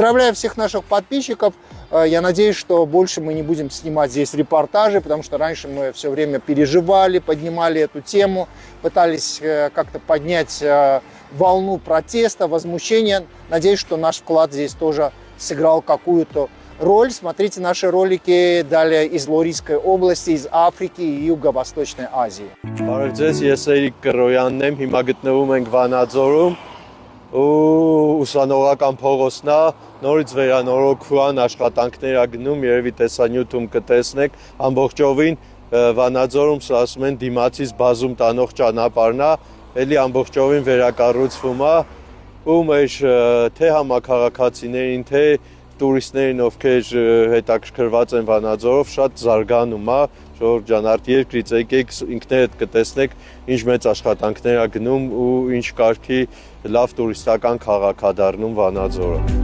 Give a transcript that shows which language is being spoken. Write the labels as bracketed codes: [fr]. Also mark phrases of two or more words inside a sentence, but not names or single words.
[ru] Поздравляю всех наших подписчиков. Я надеюсь, что больше мы не будем снимать здесь репортажи, потому что раньше мы все время переживали, поднимали эту тему, пытались как-то поднять волну протеста, возмущения. Надеюсь, что наш вклад здесь тоже сыграл какую-то роль. Смотрите наши ролики далее из Лорийской области, из Африки и Юго-Восточной Азии. [hy] Բարև ձեզ, ես Էրիկ Կրոյանն եմ, հիմա գտնվում ենք Վանաձորում ու ուսանողական փողոցն է, նորից վերանորոգման աշխատանքներ ա գնում, երևի տեսանյութում կտեսնեք, ամբողջովին Վանաձորում սա ասում են դիմացից բազում տանող ճանապարհն է, էլի ամբողջովին վերակառուցվում է ու մեր թե համաքաղաքացիներին, թե տուրիստներին, ովքեր հետաքրքրված են Վանաձորով, շատ զարգանում է, ժողովուրդ ջան, արտերկրից եկեք ինքներդ կտեսնեք ինչ մեծ աշխատանքներ ա գնում ու ինչ կարգի լավ տուրիստական քաղաք ա դառնում Վանաձորը։